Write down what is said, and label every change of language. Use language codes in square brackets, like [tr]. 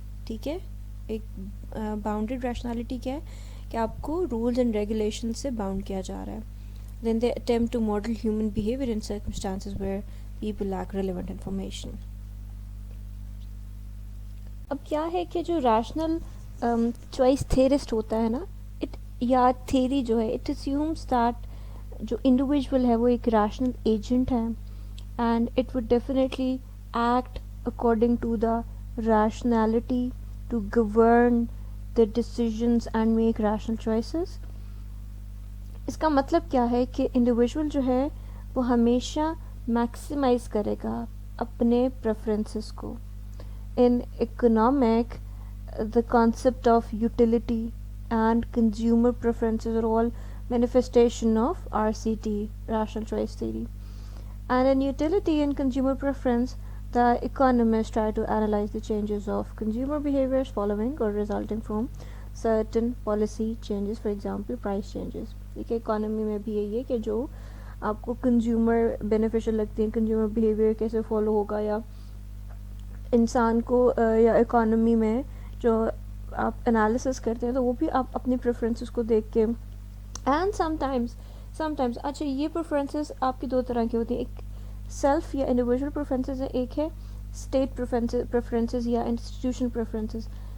[ur] ٹھیک ہے، ایک bounded rationality کیا ہے کہ آپ کو رولز اینڈ ریگولیشن سے باؤنڈ کیا جا رہا ہے. [en] Then they attempt to model human behavior in circumstances where people lack relevant information. [ur] اب کیا ہے کہ جو ریشنل چوائس تھیرسٹ ہوتا ہے نا، یا تھیری جو ہے، [en] it assumes that [ur] جو انڈیویژول ہے وہ ایک ریشنل ایجنٹ ہے، [en] And it would definitely act according to the rationality to govern the decisions and make rational choices. [ur] اس کا مطلب کیا ہے کہ انڈیویژول جو ہے وہ ہمیشہ میکسیمائز کرے گا اپنے پریفرنسز کو. [en] In economic the concept of utility and consumer preferences are all manifestation of RCT, rational choice theory. And in utility and consumer preference, the economists try to analyze the changes of consumer behaviors following or resulting from certain policy changes, for example price changes. [ur] دیکھیں economy میں بھی یہی ہے کہ جو آپ کو consumer beneficial لگتی ہیں، کنزیومر بیہیویئر کیسے فالو ہوگا، یا انسان کو یا اکانومی میں جو آپ انالیسس کرتے ہیں تو وہ بھی آپ اپنی پریفرنسز کو دیکھ کے. اینڈ سم ٹائمز اچھا یہ پریفرنسز آپ کی دو طرح کی ہوتی ہیں، ایک سیلف یا انڈیویژول پریفرنسز ہے، ایک ہے اسٹیٹ پریفرنسز یا انسٹیٹیوشن پریفرنسز.